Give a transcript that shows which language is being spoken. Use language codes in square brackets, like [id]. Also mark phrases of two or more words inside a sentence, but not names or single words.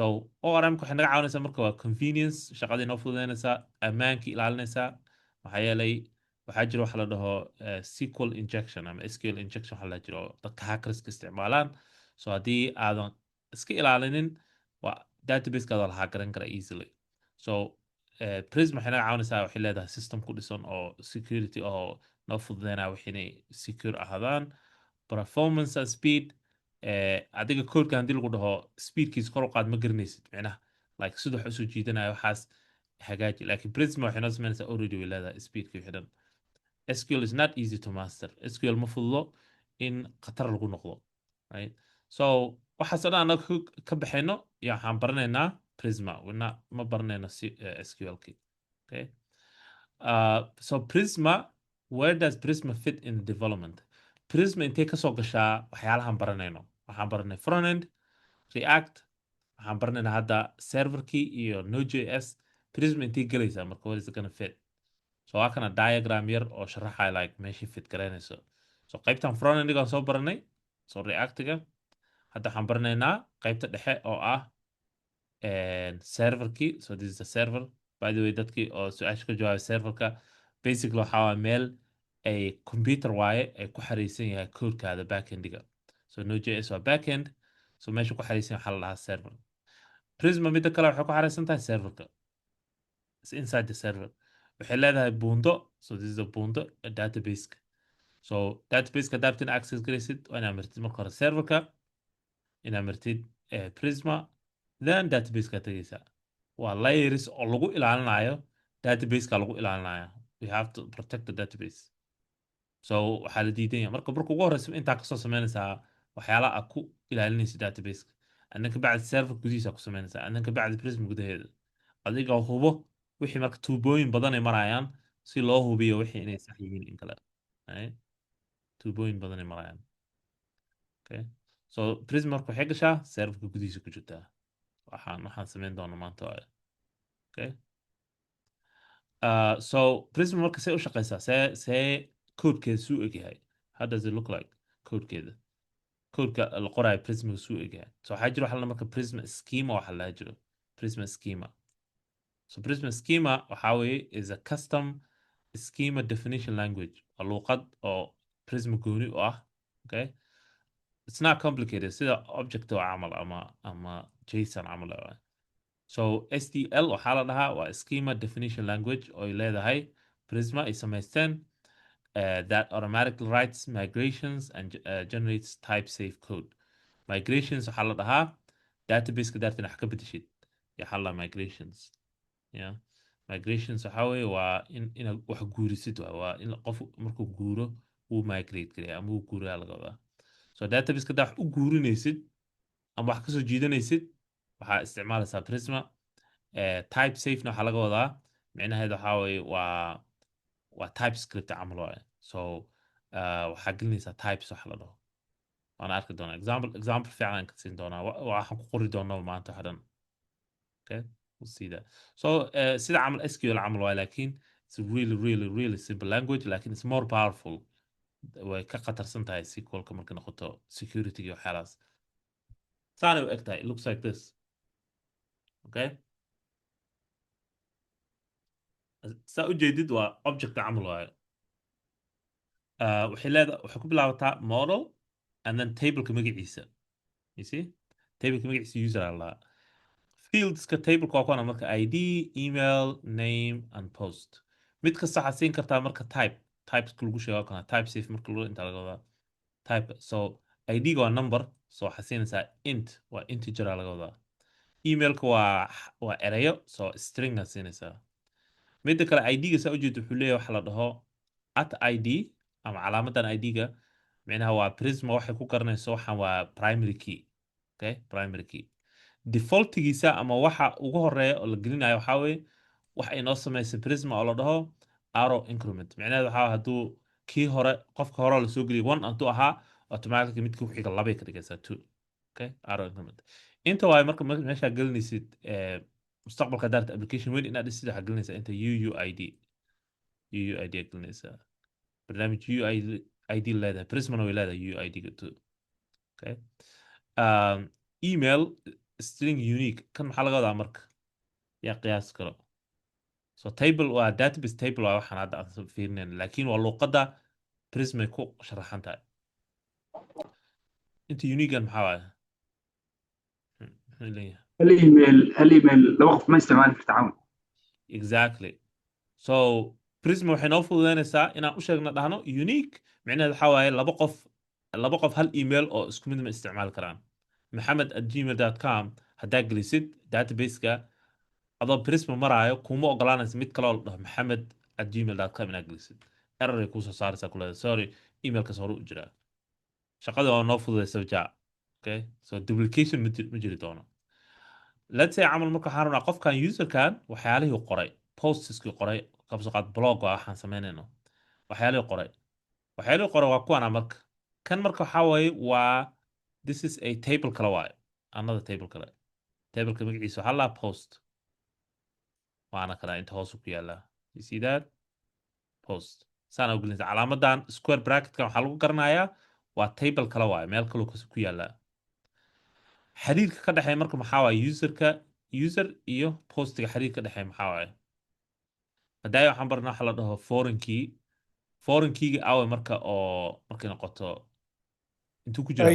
[so] ORM-ka waxay naga caawinaysaa marka waa convenience shaqadii noo fududeynaysaa ammaankii ilaalinaysaa maxaa yeelay waxaa jira waxa la dhaho [en] SQL injection [so] ama [en] SQL injection [so] waxa la jiro dadka hackerska isticmaalaan so haddii aadan iska ilaalinin waa database-kaada la hackeran kara easily so Prisma waxay naga caawinaysaa waxay leedahay system ku dhisan oo security oo noo fududeynaya wax inay secure ahaadaan [en] performance and speed [so] adiga codeka haddii lagu dhaho speedkiisa kor u qaad ma garanaysid micnaha like sida wax usoo jiidanaya waxaas hagaaji laakiin Prisma waxay noo samaynaysaa already way leedahay speedkii wixii dhan [en] SQL is not easy to master [so] SQL ma fududo in khatar lagu noqdo [en] right so [so] waxaas oo dhan anaga ka baxayno iyo waxaan baranaynaa Prisma ma baranayno SQL-ki [en] okay so Prisma where does Prisma fit in the development [so] Prisma intee ka soo gashaa waxyaalahan baranayno waxaan baranay frontend React waxaan baranaynaa hadda serverkii iyo Node.js Prisma intee gelaysaa marka [en] where is it gonna fit so [so] waa kana diagram yar oo sharaxaya like meeshii fit garaynayso so qaybtan frontendigaan soo baranay so React-ga hadda waxaan baranaynaa qaybta dhexe oo ah serverkii [en] so this is the server by the way [so] dadkii oo su-aasha ka jawaabay serverka basically waxaa waa meel ay computer waaye ay ku xariisan yahay codekaada backendiga so Node.js waa backend so meesha ku xariisan waxaa la dhahaa server Prisma midda kale waxay ku xariisan tahay serverka [en] it's inside the server [so] waxay leedahay buundo [en] so this is a [so] buundo database so database-ka haddaad in access garaysid waa inaad martid marka hore serverka inaad martid Prisma then database-ka tagaysaa waa layers oo lagu ilaalinayo database-ka lagu ilaalinayo [en] we have to protect the database. [so] So waxaa la diidan yahay marka ugu horeysa intaa kasoo sameynaysaa waxyaalaha aad ku ilaalinaysa database-ka annan ka bacdi server gudihiisa ku sameynaysaa annan ka bacdi Prisma gudaheeda adigoo hubo wixii marka tuubooyin badan ay marayaan si loo hubiyo wixii inay sax yihiin in kale tuubooyin badan ay marayaan [en] okay so [so] Prisma marka waxay gashaa serverka gudihiisa ku jirtaa waxaan sameyn doonaa maanta waaye [en] okay so [so] Prisma marka see u shaqeysaa see codekeeda suu egyahay [en] how does it look like [so] codekeeda codeka la qoraayo Prisma suu egyahay so waxaa jira waxa la marka Prisma schema waxa la jiro Prisma schema so Prisma schema waxa weeye [en] is a custom schema definition language [so] waa luqad oo Prisma gooni u ah [en] okay it's not complicated [so] sida object oo camal ama JSON camal so STL waxaa la dhahaa waa [en] schema definition language [so] oo ay leedahay Prisma ay samaysteen [en] that automatically writes migrations and generates type safe code [so] migrations waxaa la dhahaa database-ka daartan wax ka bedeshid waxaa la [en] migrations yeah migrations [so] waxaa weeye waa inaad wax guurisid waa in qof markuu guuro uu migrate gareeya ama uu guuraa laga wadaa so database-ka daa wax u guurinaysid ama wax kasoo jiidanaysid waxaa isticmaalaysaa Prisma type safena waxaa laga wadaa micnaheeda waxaa weeye waa typescript camal waaye so waxaa gelinaysaa types wax la dhaho waana arki doonaa example fiican ka siin doonaa waxaan ku qori doonaa maanta waxa dhan [en] okay we'll see that [so] so sida camal SQL camal waaye laakiin [en] it's really simple language [so] laakiin [en] it's more powerful [so] way ka khatarsan tahay SQL-ka marka noqoto security iyo waxyaalahaas saanay u eg tahay [en] it looks like this okay [so] saa u jeedid waa objecta camal waaye waxay ku bilaabataa [en] model and then [so] tableka magaciisa [en] you see [so] tableka magaciisa user alla fieldska tableka waa kuwana marka [en] ID email name and post [so] mid kasta waxaad siin kartaa marka typeska lagu sheego kana [en] type safe [so] marka lagu inta laga wadaa [en] type so [so] ID-ga waa [en] number so [so] waxaad siinaysaa int waa integer laga wadaa emailka waa erayo so string aad siinaysaa midda kale ID-ga saa ujeeda wuxuu leeyahay waxa la dhaho @ID ama calaamadan ID-ga micnaha waa Prisma waxay ku garanayso waxaan waa [en] primary key okay primary key [so] defaultigiisa ama waxa ugu horeeya oo la gelinayo waxaa weeye waxa inoo sameysay Prisma oo la dhaho [en] arrow increment [so] micnaheedu waxaa hadduu kii hore qofka hore la soo geliyay 1 hadduu ahaa automatically midkii ku xiga 2 ka dhigaysaa 2 [en] okay arrow increment [so] inta waay marka meesha gelinaysid mustaqbalka daarta application weyn inaad dhisid waxaa gelinaysaa inta UUID gelinaysaa barnaamij UUID leedahay Prismana way leedahay UUID-ga [en] too okay email string unique [so] kan maxaa laga wadaa marka yaa qiyaas karo so table waa database table waa waxaan hadda aan fiirinayn laakiin waa luqadda Prisma ku sharaxan tahay inta unique-gan maxaa waaye هل ايميل لو وقف ما استعمال في التعاون [en] exactly so [so] Prisma waxay noo fududeynaysaa inaan u sheegno dhahno unique micnaheedu waxaa waaye laba qof hal email oo isku mid ma isticmaali karaan maxamed@gmail.com haddaa gelisid database-ka adoo Prisma maraayo kuma ogolaanaysa mid kale oo la dhaho maxamed@gmail.com inaad gelisid error ay kuusoo saaraysaa kuleeda sorry emailkaas hore u jiraa shaqada waa noo fududaysa jaa [en] okay so duplication [so] ma jiri doono [en] let's say [so] camal marka waxaan rabnaa qofkan userkan waxyaalihii qoray postskii qoray qabso qaad blog waxaan sameynayno waxyaalihii qoray waa kuwana marka kan marka waxaa waaye waa [en] this is a [so] table kale waaye [en] another table [so] kale tableka magaciisa waxaa laa post waana kana inta hoos ku yaallaa [en] you see that post [so] saana u gelinaysa calaamadan square bracketkan waxaa lagu garanayaa waa table kale waaye meel kaloo ku yaallaa xiriirka ka dhexeeya marka maxaa waaye user iyo postiga xiriirka ka dhexeeya maxaa waaye hadaayo waxaan barnaa waxa la dhaho foreign keyga awe marka oo markay noqoto intuu ku jira